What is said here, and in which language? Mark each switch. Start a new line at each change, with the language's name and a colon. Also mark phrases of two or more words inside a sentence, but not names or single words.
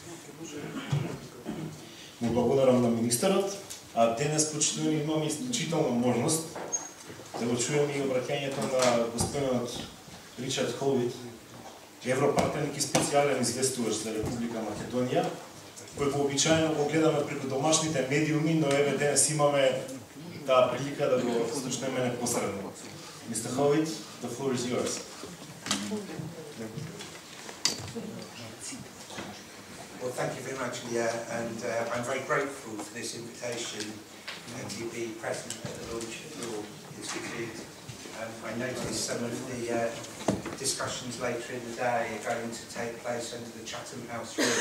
Macedonian: Му благодарам на министерот, а денес почитувани имаме исклучителна можност да го чуеме и обраќањето на господинот Ричард Ковид, европартеник и специјален известувач за Република Македонија, кој вообичаено го гледаме преку домашните медиуми, но еве денес имаме таа прилика да го слушнеме непосредно.
English: Mr. Hovit, the floor is yours. Well, thank you very much, Leah, and I'm very grateful for this invitation to be present at the launch of your institute. I noticed some of the discussions later in the day are going to take place under the Chatham House room.